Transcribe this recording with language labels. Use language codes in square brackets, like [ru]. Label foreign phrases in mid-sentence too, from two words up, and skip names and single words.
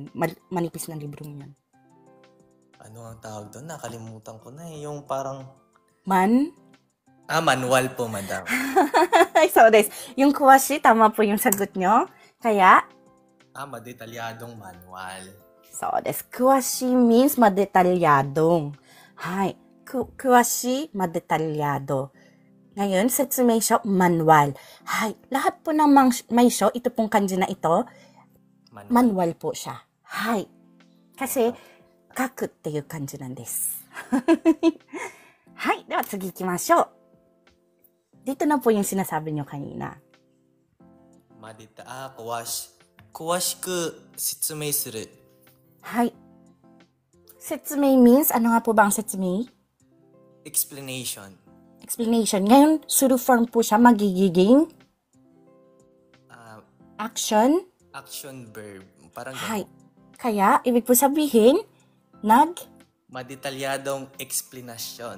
[tl] Manipis na librong yun. Ano ang tawag doon? Nakalimutan ko na eh. Yung parang... Manual po, madam. [en] So, this, [tl] yung kuwashi, tama po yung sagot nyo. Kaya? Madetalyadong manual. [en] So, this, kuwashi means madetalyadong. [ja] はい、詳し, [tl] madetalyado. Ngayon, [ja] 説明書, [tl] manual. Hi, lahat po ng may sho, ito pong kanji na ito, manual po siya. Hi. Kasi, [ja] kaku っていう感じなんです。はい、では次行きましょう。 [tl] Dito na po yung sinasabi nyo kanina. [ja] 詳しく説明する。 [en] はい。Setsumei means, [tl] ano nga po ba ang setsumei? [en] Explanation. Explanation. [tl] Ngayon, suru form po siya magiging action. [en] Action verb. Parang [tl] Hi. Kaya, ibig po sabihin, madetalyadong explanation.